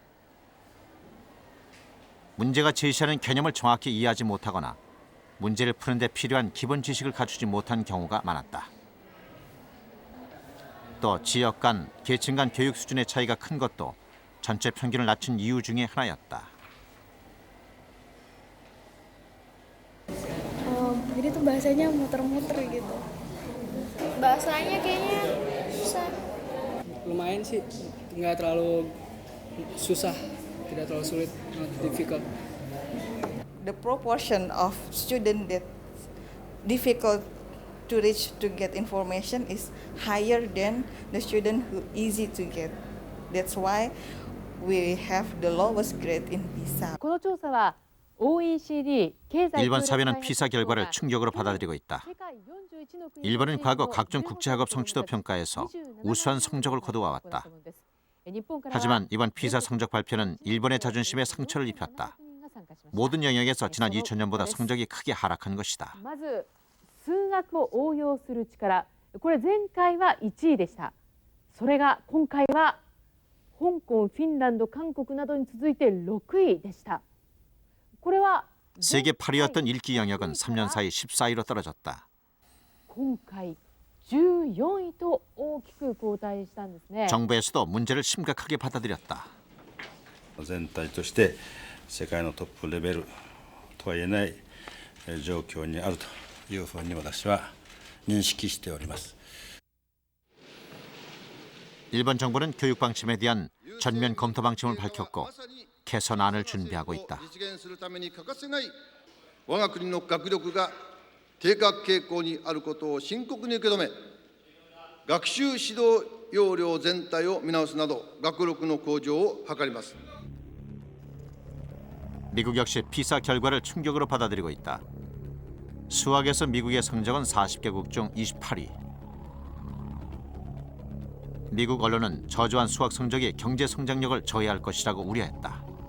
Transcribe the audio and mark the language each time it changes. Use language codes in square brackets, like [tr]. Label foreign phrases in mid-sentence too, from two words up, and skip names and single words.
[ko] 문제가 제시하는 개념을 정확히 이해하지 못하거나 문제를 푸는 데 필요한 기본 지식을 갖추지 못한 경우가 많았다. 또 지역 간, 계층 간 교육 수준의 차이가 큰 것도 전체 평균을 낮춘 이유 중에 하나였다. [id] Jadi tuh bahasanya muter-muter gitu. Bahasanya kayaknya susah. Lumayan sih, nggak terlalu susah, tidak terlalu sulit, [en] not difficult. The proportion of student that difficult to reach to get information is higher than the student who easy to get. That's why we have the lowest grade in PISA. [ja] この調査は OECD [ko] 일본 사회는 피사 결과를 충격으로 받아들이고 있다. 일본은 과거 각종 국제학업 성취도 평가에서 우수한 성적을 거두어왔다. 하지만 이번 피사 성적 발표는 일본의 자존심에 상처를 입혔다. 모든 영역에서 지난 2000년보다 성적이 크게 하락한 것이다. [ja] まず数学を応用する力、これ前回は1位でした。それが今回は香港、フィンランド、韓国などに続いて6位でした。これは [ko] 세계 8위였던 읽기 영역은 3년 사이 14위로 떨어졌다. [ja] 今回14位と大きく後退したんですね。 [ko] 정부에서도 문제를 심각하게 받아들였다. [ja] 全体として世界のトップレベルとは言えない状況にあるというふうに私は認識しております。 [ko] 일본 정부는 교육 방침에 대한 전면 검토 방침을 밝혔고 개선안을 준비하고 있다. [ja] 実現するために欠かせない我が国の学力が低下傾向にあることを深刻に受け止め、学習指導要領全体を見直すなど学力の向上を図ります。 [ko] 미국 역시 피사 결과를 충격으로 받아들이고 있다. 수학에서 미국의 성적은 40개국 중 28위. 미국 언론은 저조한 수학 성적이 경제 성장력을 저해할 것이라고 우려했다.